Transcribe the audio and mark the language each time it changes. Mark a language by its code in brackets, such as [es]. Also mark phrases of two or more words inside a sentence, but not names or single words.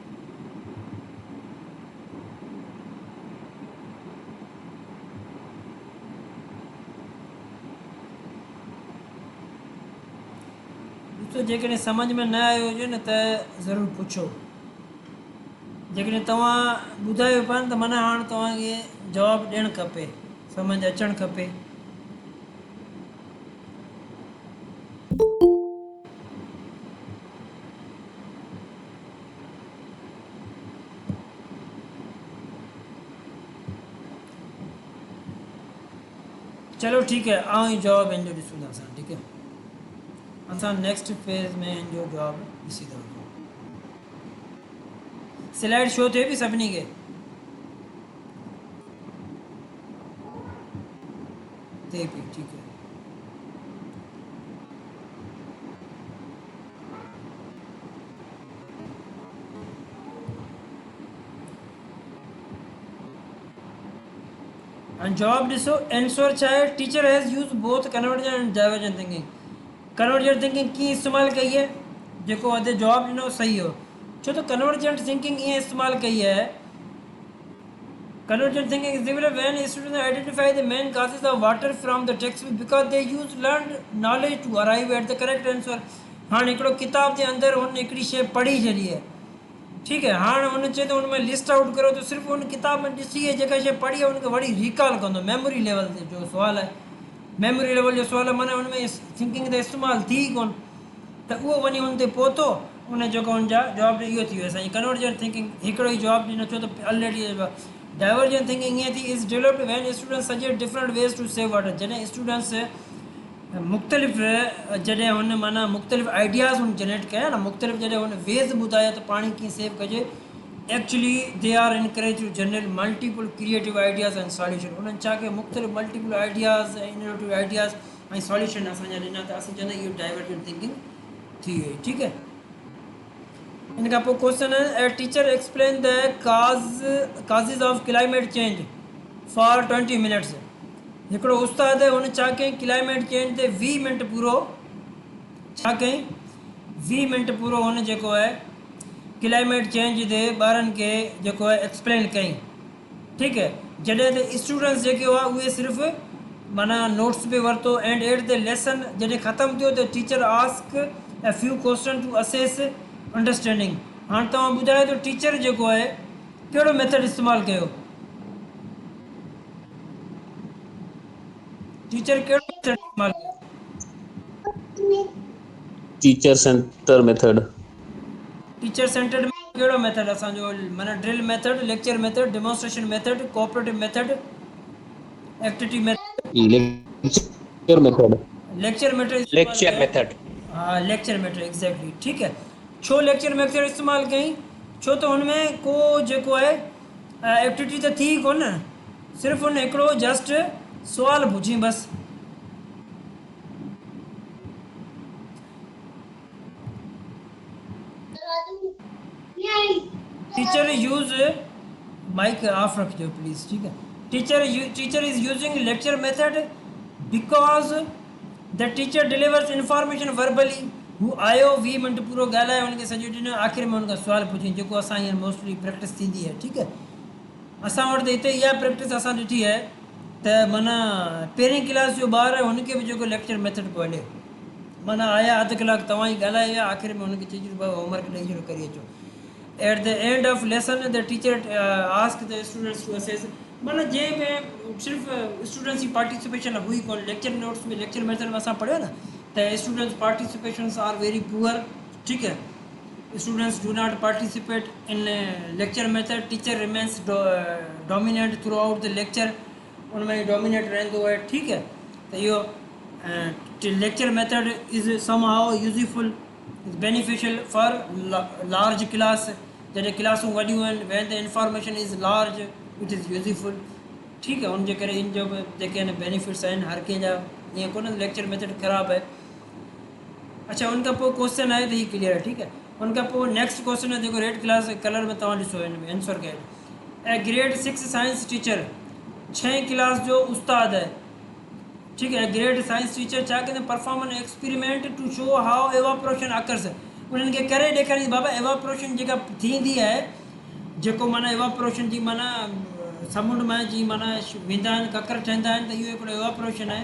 [sd] ॾिसो जेकॾहिं सम्झ में न आयो हुजे न त ज़रूरु पुछो। जेकॾहिं तव्हां ॿुधायो पिया न त माना हाणे तव्हांखे जवाबु ॾियणु खपे, सम्झ अचणु खपे। [hi] चलो ठीक है, [sd] आऊं ही जवाब हिन जो ॾिसूं था असां, ठीकु आहे। असां [en] next phase [sd] में हिन जो जवाबु ॾिसी था वठूं। [en] slide show [sd] थिए पई सभिनी खे? थिए पई, ठीकु आहे। एंड जवाब ॾिसो, आंसर छा आहे? [en] Teacher has used both convergent and divergent thinking. convergent thinking [sd] कीअं इस्तेमालु कई है? जेको अॼु जवाबु ॾिनो सही हो, छो त [en] convergent thinking [sd] ईअं इस्तेमालु कई है। [en] Convergent thinking is developed when students identify the main causes of water from the textbook because they use learned knowledge to arrive at the correct answer. [sd] हाँ हिकिड़ो किताब जे अंदरि हुन हिकिड़ी शइ पढ़ी छॾी है, ठीकु है। हाणे हुन चए थो हुन में [en] list out [sd] करो त सिर्फ़ु हुन किताब में ॾिसी जेका शइ पढ़ी आहे हुनखे वरी रिकॉल कंदो। [en] memory level [sd] ते जो सुवालु आहे, [en] memory level [sd] जो सुवालु आहे, माना हुन में थिंकिंग त इस्तेमालु थी कोन, त उहो वञी हुन ते पहुतो, उन जेको हुनजा जवाबु इहो थी वियो असांजी [en] convergent thinking [sd] हिकिड़ो ई जवाबु ॾिनो, छो त ऑलरेडी। [en] divergent thinking [sd] ईअं थी [en] is developed when students suggest different ways to save water. [sd] जॾहिं स्टूडेंट्स मुख़्तलिफ़ जॾहिं हुन माना मुख़्तलिफ़ आइडियाज़ हुन जनरेट कया न, मुख़्तलिफ़ जॾहिं हुन वेज़ ॿुधाया त पाणी कीअं सेव कजे, [en] Actually they are encourage to generate multiple creative ideas and solution. [sd] उन्हनि छा कयो, मुख़्तलिफ़ [en] multiple ideas [sd] ऐं [en] innovative ideas [sd] ऐं सॉल्यूशन असांजा ॾिना, त असां चवंदा इहो [en] divergent thinking [sd] थी वई, ठीकु है। इन खां पोइ [en] question hai, teacher explain the causes of climate change for 20 minutes. [sd] हिकिड़ो उस्ताद हुन छा कयईं, [en] climate change [sd] ते 20 मिनट पूरो छा कयईं, 20 मिनट पूरो हुन जेको आहे [en] climate change [sd] ते ॿारनि खे जेको आहे एक्सप्लेन कयईं, ठीकु है। जॾहिं त स्टूडेंट्स जेके हुआ उहे सिर्फ़ु माना नोट्स पे वरितो, [en] and at the lesson [sd] जॾहिं ख़तमु थियो त [en] teacher ask a few question to assess understanding. [sd] हाणे तव्हां ॿुधायो त टीचर जेको आहे कहिड़ो मेथड इस्तेमालु कयो? टीचर कहिड़ो मेथड इस्तेमालु कयो? [en] Teacher center method. teacher centred [sd] में कहिड़ो मेथड असांजो, माना [en] drill method, lecture method, demonstration method, cooperative method, activity method? Lecture method. lecture method [sd] इस्तेमालु लेक्चर कयो। मेथड। हाँ [en] lecture method exactly, [sd] ठीकु है। छो [en] lecture method [sd] इस्तेमालु कई? छो त हुनमें को जेको आहे एक्टिविटी त थी कोन, सिर्फ़ु हुन हिकिड़ो जस्ट सुवालु पुछी बसि। [en] teacher use mic off [sd] रखिजो प्लीज़, ठीकु है। [en] teacher is using lecture method because the teacher delivers information verbally. [sd] हू आयो 20 मिनट पूरो ॻाल्हाए, हुनखे सॼो ॾिनो, आख़िर में हुनखां सुवालु पुछियईं, जेको असां हींअर [en] mostly practice [sd] थींदी आहे, ठीकु है। असां वटि त हिते इहा प्रैक्टिस असां ॾिठी आहे त माना पहिरीं क्लास जो ॿार आहे हुनखे बि जेको [en] lecture method [sd] पियो हले, माना आया अधु कलाकु तव्हां ई ॻाल्हाए विया, आख़िर में हुनखे चइजो भाई होमवर्क ॾेई छॾो करे अचो। [en] at the end of lesson the teacher ask the students to assess, [sd] माना जंहिंमें सिर्फ़ु स्टूडेंट्स जी पार्टिसिपेशन हुई कोन। [en] lecture notes [sd] में [en] lecture method [sd] में असां पढ़ियो न त [en] students participations are very poor, [sd] ठीकु है। [en] students do not participate in lecture method, teacher remains dominant throughout the lecture, [sd] उनमें डोमिनेट रहंदो आहे, ठीकु है। त इहो [en] lecture method is somehow useful, is beneficial for large class. [sd] जॾहिं क्लासूं वॾियूं आहिनि, [en] when the information is large it is useful, [sd] ठीकु है। हुनजे करे इन जो बि जेके आहिनि बेनिफिट्स आहिनि हर कंहिंजा ईअं कोन [en] lecture method [sd] ख़राबु आहे। अच्छा, उनखां पोइ क्वेश्चन आहे त हीअ क्लियर आहे, ठीकु आहे। उनखां पोइ [en] next question [sd] आहे जेको [en] red class colour [sd] में तव्हां ॾिसो हिन में आंसर कयो। ऐं [en] grade 6 science teacher [sd] 6 क्लास जो उस्ताद है, [hi] ठीक है। [en] grade science teacher [sd] छा कंदे [en] perform an experiment to show how evaporation occurs. [sd] उन्हनि खे करे ॾेखारींदी बाबा एवापोरेशन जेका थींदी आहे, जेको माना एवापोरेशन जी माना समुंड में जी माना वेंदा आहिनि ककर ठहंदा आहिनि त इहो हिकिड़ो एवापोरेशन आहे।